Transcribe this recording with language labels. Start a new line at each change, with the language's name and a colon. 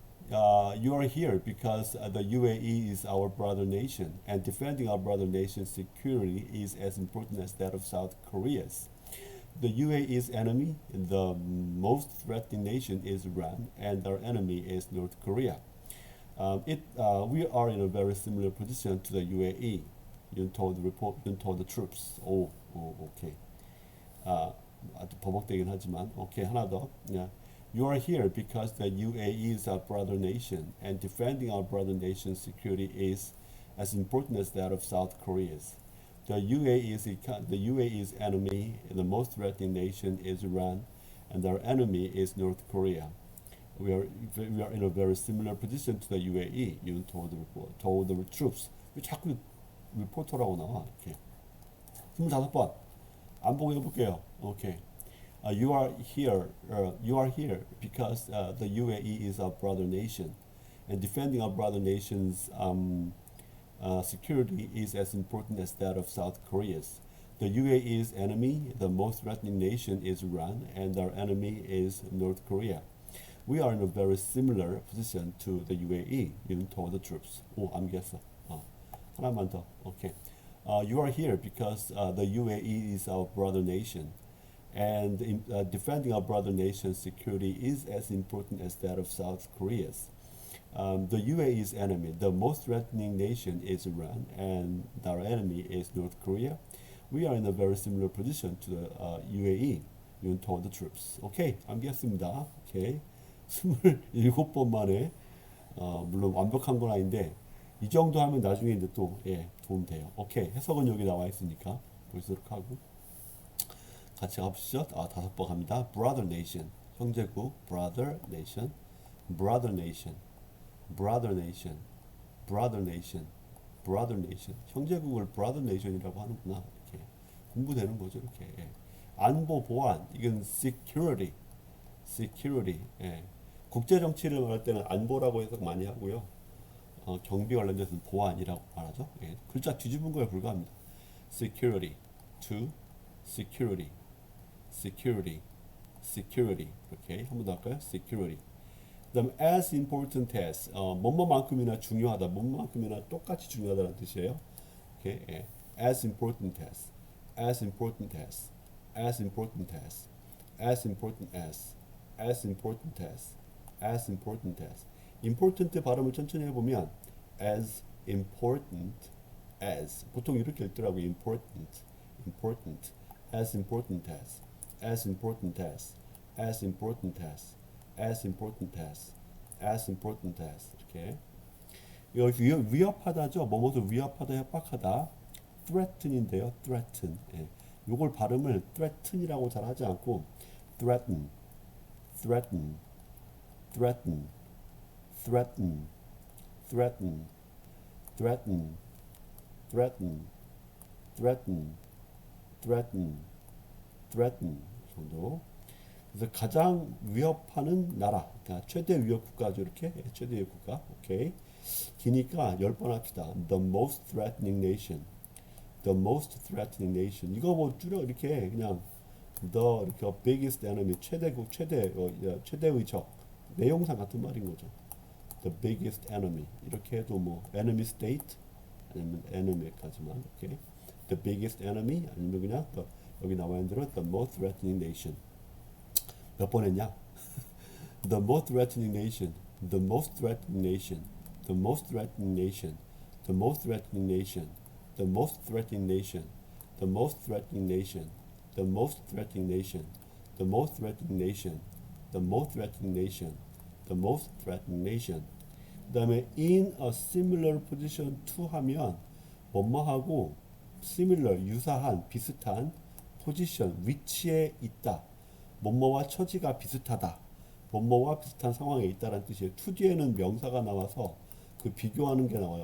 English: You are here because the UAE is our brother nation, and defending our brother nation's security is as important as that of South Korea's. The UAE's enemy, the most threatening nation, is Iran, and our enemy is North Korea. We are in a very similar position to the UAE. Yoon told the report. Yoon told the troops. Okay.
Korean: 아주 버벅대긴 하지만, okay, 하나 더. Yeah.
English: You are here because the UAE is our brother nation, and defending our brother nation's security is as important as that of South Korea's. The UAE's enemy, the most threatening nation, is Iran, and our enemy is North Korea. We are in a very similar position to the UAE. Yoon told the troops.
Korean: 왜 자꾸 리포터라고 나와? 이렇게. 25번. 안 보고 해볼게요. Okay.
English: You are here because the UAE is our brother nation, and defending our brother nation's security is as important as that of South Korea's. The UAE's enemy, the most threatening nation, is Iran, and our enemy is North Korea. We are in a very similar position to the UAE. Yoon told the troops.
Korean: 암기했어. 하나만 더.
English: Okay. You are here because the UAE is our brother nation, and defending our brother nation's security is as important as that of South Korea's. The UAE's enemy, the most threatening nation, is Iran, and our enemy is North Korea. We are in a very similar position to the UAE. Yoon told the troops.
Korean: Okay, 암기했습니다. Okay, 27번 만에 물론 완벽한 건 아닌데 이 정도 하면 나중에 이제 또 도움 돼요. 오케이, 해석은 여기 나와 있으니까 볼수록 하고 같이 가보시죠. 5번 갑니다.
English: Brother nation, 형제국. Brother nation, brother nation, brother nation, brother nation, brother nation.
Korean: 형제국을
English: brother nation
Korean: 이라고 하는구나. 이렇게 공부되는 거죠. 이렇게. 안보 보안, 이건
English: security, security.
Korean: 국제 정치를 말할 때는 안보라고 해석 많이 하고요. 경비 관련돼서는 보안이라고 말하죠. 글자 뒤집은 거에 불과합니다.
English: security, to security, security, security.
Korean: 이렇게 한 번 더 할까요? security. 그다음
English: as important as,
Korean: 뭐뭐만큼이나 중요하다, 뭐뭐만큼이나 똑같이 중요하다는 뜻이에요.
English: 오케이, as important as, as important as, as important as, as important as, as important as, as important as.
Korean: important 발음을 천천히 해보면
English: as important as,
Korean: 보통 이렇게 읽더라고요.
English: important, important, as important as, as important as, as important as, as important as, as important as.
Korean: 이렇게. 여기 위협하다죠. 뭐뭐도 위협하다, 협박하다.
English: threaten인데요. threaten. 요걸 발음을 threaten이라고 잘 하지 않고 threaten, threaten, threaten, threaten, threaten, threaten, threaten, threaten, threaten, threaten 정도.
Korean: 그래서 가장 위협하는 나라, 그러니까 최대 위협 국가죠. 이렇게 최대 위협 국가. 오케이. 기니까 10번 합시다.
English: The most threatening nation, the most threatening nation.
Korean: 이거 뭐 줄여 이렇게 그냥 the 이렇게
English: biggest enemy,
Korean: 최대국, 최대의 적. 내용상 같은 말인 거죠.
English: The biggest enemy.
Korean: 이렇게 해도 뭐
English: enemy state
Korean: 아니면 enemy까지만. 오케이.
English: The biggest enemy
Korean: 아니면 그냥 여기 나와 있는 대로
English: the most threatening nation.
Korean: 몇 번 했냐?
English: The most threatening nation, the most threatening nation, the most threatening nation, the most threatening nation, the most threatening nation, the most threatening nation, the most threatening nation, the most threatening nation, the most threatening nation, the most threatening nation.
Korean: 그 다음에
English: in a similar position to
Korean: 하면 뭐뭐하고 similar, 유사한, 비슷한 position, 위치에 있다. 뭐뭐와 처지가 비슷하다. 뭐뭐와 비슷한 상황에 있다라는 뜻이에요. to 뒤에는 명사가 나와서 그 비교하는 게 나와요.